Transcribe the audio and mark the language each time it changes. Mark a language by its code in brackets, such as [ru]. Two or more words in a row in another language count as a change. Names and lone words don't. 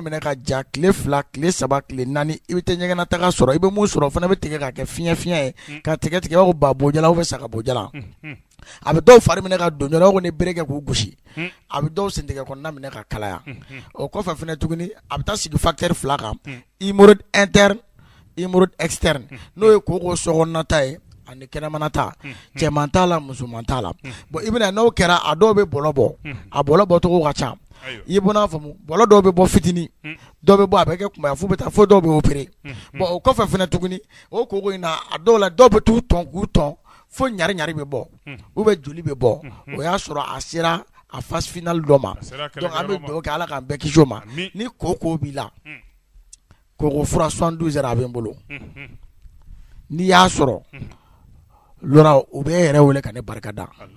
[bm] minɛ ka ja tile 2 tile 3 tile 4 i bɛ tɛ ɲɛgɛnataga sɔrɔ i bɛ mun sɔrɔ o fana bɛ tigɛ ka kɛ fiɲɛ ye ka tigɛ tigɛ i b'a fɔ ba bojala [fr] ou bien [bm] saga bojala a bɛ dɔw fari minɛ ka don ɲɔgɔn ko ni bere kɛ k'u gosi a bɛ dɔw sentigɛ kɔnɔna minɛ ka kalaya o kɔfɛ fɛnɛ tuguni a bɛ taa sigi facteur 2 kan [fr] hémorroïde interne hémorroïde externe [bm] n'o ye koko sokɔnɔna ta ye ani kɛnɛmana ta cɛman t'a la musoman t'a la bon i bɛna n'o kɛra a dɔw bɛ bɔlɔ bɔ a bɔlɔ bɔcogo ka ca i bɔn'a faamu bɔlɔ dɔw bɛ bɔ fitinin dɔw bɛ bɔ a bɛ kɛ kunbaya fo bɛ taa fo dɔw bɛ opéré bon o kɔfɛ fɛnɛ tuguni o koko in na a dɔw la dɔw bɛ t'u tɔn k'u tɔn fo ɲari bɛ bɔ [fr] ou bien [bm] joli bɛ bɔ o y'a sɔrɔ a sera a [fr] phase finale [bm] dɔ ma donc an bɛ dugawu kɛ Ala k'an bɛɛ kisi o ma ni koko b'i la koko fura 72 heures a bɛ n bolo n'i y'a sɔrɔ lora u bɛ yɛrɛ wele ka ne barika da